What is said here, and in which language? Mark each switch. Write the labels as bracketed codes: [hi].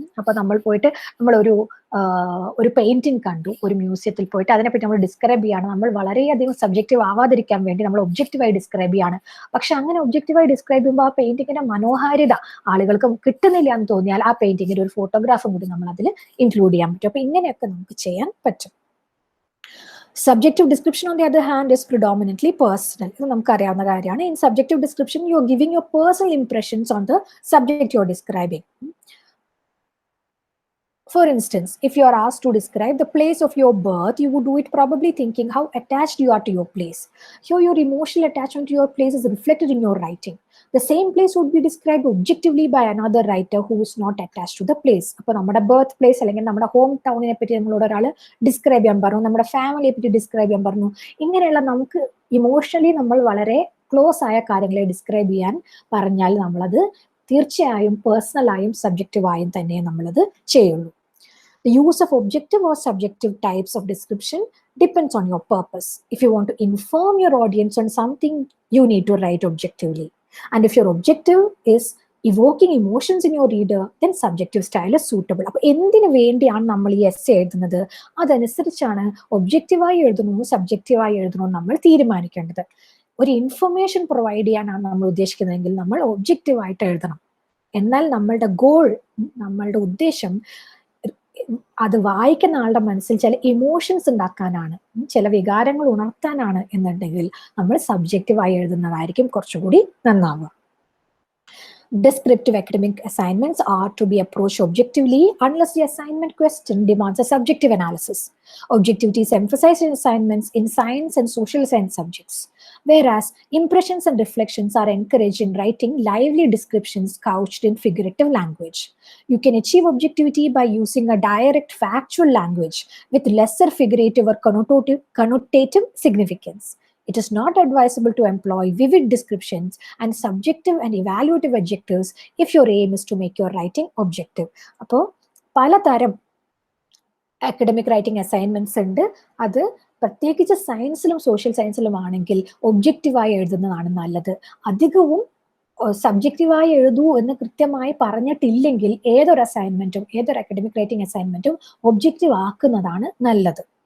[ml] അപ്പൊ നമ്മൾ പോയിട്ട് നമ്മളൊരു ഒരു പെയിന്റിംഗ് കണ്ടു, ഒരു മ്യൂസിയത്തിൽ പോയിട്ട് അതിനെപ്പറ്റി നമ്മൾ ഡിസ്ക്രൈബ് ചെയ്യാണ്. നമ്മൾ വളരെയധികം സബ്ജക്റ്റീവ് ആവാതിരിക്കാൻ വേണ്ടി നമ്മൾ ഒബ്ജക്റ്റീവായി ഡിസ്ക്രൈബ് ചെയ്യാണ്. പക്ഷെ അങ്ങനെ ഒബ്ജക്റ്റീവായി ഡിസ്ക്രൈബ് ചെയ്യുമ്പോൾ ആ പെയിന്റിങ്ങിന്റെ മനോഹാരിത ആളുകൾക്ക് കിട്ടുന്നില്ല എന്ന് തോന്നിയാൽ ആ പെയിന്റിങ്ങിന്റെ ഒരു ഫോട്ടോഗ്രാഫും കൂടി നമ്മൾ അതിൽ ഇൻക്ലൂഡ് ചെയ്യാൻ പറ്റും. അപ്പൊ ഇങ്ങനെയൊക്കെ നമുക്ക് ചെയ്യാൻ പറ്റും. [en] Subjective description, on the other hand, is predominantly personal. [ml] ഇത് നമുക്കറിയാവുന്ന കാര്യമാണ്. [en] In subjective description, you are giving your personal impressions on the subject you are describing. For instance, if you are asked to describe the place of your birth, you would do it probably thinking how attached you are to your place. Here, your emotional attachment to your place is reflected in your writing. The same place would be described objectively by another writer who is not attached to the place. [ml] അപ്പോൾ നമ്മുടെ birth place അല്ലെങ്കിൽ നമ്മുടെ home ടൗണിനെ പറ്റി നമ്മളോട് ഒരാൾ describe ചെയ്യാൻ പറഞ്ഞു, നമ്മുടെ ഫാമിലിയെ പറ്റി ഡിസ്ക്രൈബ് ചെയ്യാൻ പറഞ്ഞു. ഇങ്ങനെയുള്ള നമുക്ക് ഇമോഷണലി നമ്മൾ വളരെ ക്ലോസ് ആയ കാര്യങ്ങളെ ഡിസ്ക്രൈബ് ചെയ്യാൻ പറഞ്ഞാൽ നമ്മളത് തീർച്ചയായും പേഴ്സണലായും സബ്ജക്റ്റീവായും തന്നെ നമ്മളത് ചെയ്യുള്ളൂ. [en] The use of objective or subjective types of description depends on your purpose. If you want to inform your audience on something, you need to write objectively. And if your objective is evoking emotions in your reader, then subjective style is suitable. [ml] അപ്പോൾ എന്തിനു വേണ്ടിയാണ് നമ്മൾ ഈ essay എഴുതുന്നത്, അതനുസരിച്ചാണ് ഒബ്ജക്റ്റീവായി എഴുതണമോ സബ്ജക്റ്റീവായി എഴുതണമോ നമ്മൾ തീരുമാനിക്കേണ്ടത്. ഒരു ഇൻഫർമേഷൻ പ്രൊവൈഡ് ചെയ്യാനാണ് നമ്മൾ ഉദ്ദേശിക്കുന്നതെങ്കിൽ നമ്മൾ ഒബ്ജക്റ്റീവായിട്ട് എഴുതണം. എന്നാൽ നമ്മളുടെ ഗോൾ, നമ്മളുടെ ഉദ്ദേശം അത് വായിക്കുന്ന ആളുടെ മനസ്സിൽ ചില ഇമോഷൻസ് ഉണ്ടാക്കാനാണ്, ചില വികാരങ്ങൾ ഉണർത്താനാണ് എന്നുണ്ടെങ്കിൽ നമ്മൾ സബ്ജക്റ്റീവായി എഴുതുന്നതായിരിക്കും കുറച്ചുകൂടി നന്നാവുക. [en] Descriptive academic assignments are to be approached objectively unless the assignment question demands a subjective analysis. Objectivity is emphasized in assignments in science and social science subjects, whereas impressions and reflections are encouraged in writing lively descriptions couched in figurative language. You can achieve objectivity by using a direct factual language with lesser figurative or connotative significance. It is not advisable to employ vivid descriptions and subjective and evaluative adjectives if your aim is to make your writing objective. [ml] അപ്പോൾ പലതരം academic writing assignments ഉണ്ട്. അത് പ്രത്യേകിച്ച് സയൻസിലും social സയൻസിലും ആണെങ്കിൽ ഒബ്ജക്റ്റീവായി എഴുതുന്നതാണ് നല്ലത്. അധികവും സബ്ജക്റ്റീവായി എഴുതൂ എന്ന് കൃത്യമായി പറഞ്ഞിട്ടില്ലെങ്കിൽ ഏതൊരു അസൈൻമെന്റും ഏതൊരു അക്കാഡമിക് റൈറ്റിംഗ് അസൈൻമെന്റും ഒബ്ജക്റ്റീവ് ആക്കുന്നതാണ് നല്ലത്.